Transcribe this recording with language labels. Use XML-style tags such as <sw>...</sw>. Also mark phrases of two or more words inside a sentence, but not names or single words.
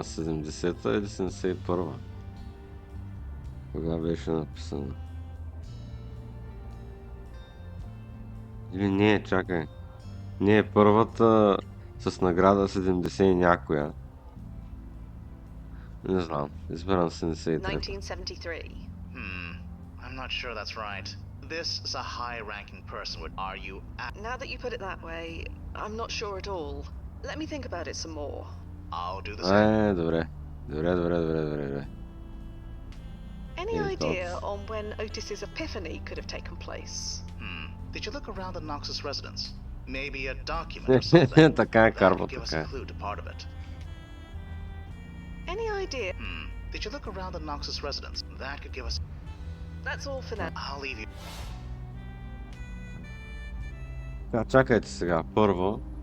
<bg>70-та или 71-та? Кога беше написана? Или не, чакай. Не, първата с награда 70 и някоя. Не знам, избирам 73. 1973.</bg> <en>I'm not sure that's right. This is a high-ranking person. Are you... Now that you put it that way, I'm not sure at all. Let me think about it some more. I'll do the same.</en> <bg>Добре.</bg> <en>Any idea on when Otis's epiphany could have taken place? Did you look around the Knox's residence? Maybe a document or something?</en> <bg>Така е,</bg> <en>That</en> <bg>Карбо,</bg> <en>could give us</en> <bg>така</bg> <en>a</en> <bg>е.</bg> <en>clue to part of it. Any idea? Did you look around the Knox's residence? That could give us... That's all for now. I'll leave you.</en> <bg>Чакайте сега, първо.</bg>